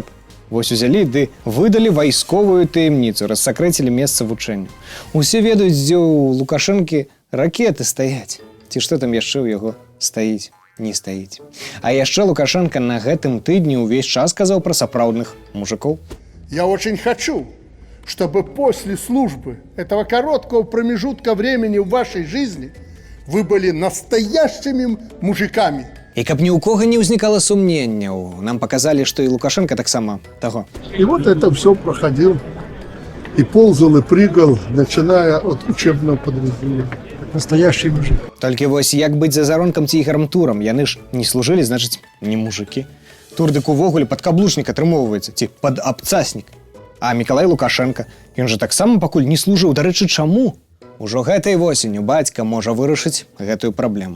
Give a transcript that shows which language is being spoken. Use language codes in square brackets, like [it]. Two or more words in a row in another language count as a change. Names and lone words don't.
[be] Вось узялі ды выдалі вайсковую таямніцу, рассакрэцілі месца вучэння. Усе ведаюць, дзе ў Лукашэнкі ракеты стаяць. Ці што там яшчэ ў яго стаіць, не стаіць. А яшчэ Лукашенко на гэтым тыдні ўвесь час казаў пра сапраўдных мужикоў. [ru] Я очень хочу, чтобы после службы этого короткого промежутка времени в вашей жизни вы были настоящими мужиками. [be] І каб ні ў кога не ўзнікала сумненняў, нам показалі, што і Лукашенко таксама таго. [ru] И вот это все проходил. И ползал, и прыгал, начиная от учебного подразделения. Настоящий мужик. [be] Толькі вось як быць зазаронкам ці гармтурам, яны ж не служылі, значыць, не мужыкі. Турдык увогуле падкаблучнік атрымоўваецца, ці падабцаснік. А Мікалай Лукашенко, ён жа таксама пакуль не служыў. Дарэчы, чаму? Ужо гэтай восенню бацька можа вырашыць гэтую праблему.